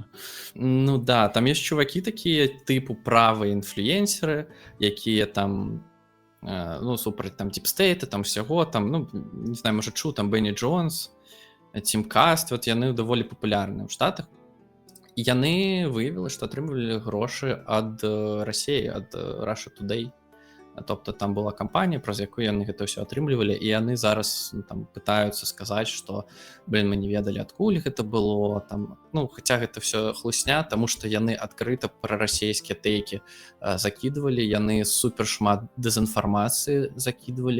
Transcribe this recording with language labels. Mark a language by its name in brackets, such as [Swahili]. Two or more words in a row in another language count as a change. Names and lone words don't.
[Belarusian] Да, там ёсць чувакі такія тыпу правыя інфлюенсеры, якія там супраць там дипстейта, там всяго, там, не знаю, можа чуў, там Бенні Джонс, Тімкаст, вот яны даволі папулярныя ў Штатах. І яны выявілі, што атрымлівалі грошы ад Расіі, ад Russia Today. Тобто там была кампанія, праз якую яны гэта ўсё атрымлівалі, і яны зараз там пытаюцца сказаць, што мы не ведалі, адкуль гэта было, там, хаця гэта ўсё хлусня, таму што яны адкрыта прарасійскія тэйкі закідвалі, яны супер шмат дэзінфармацыі закідвалі.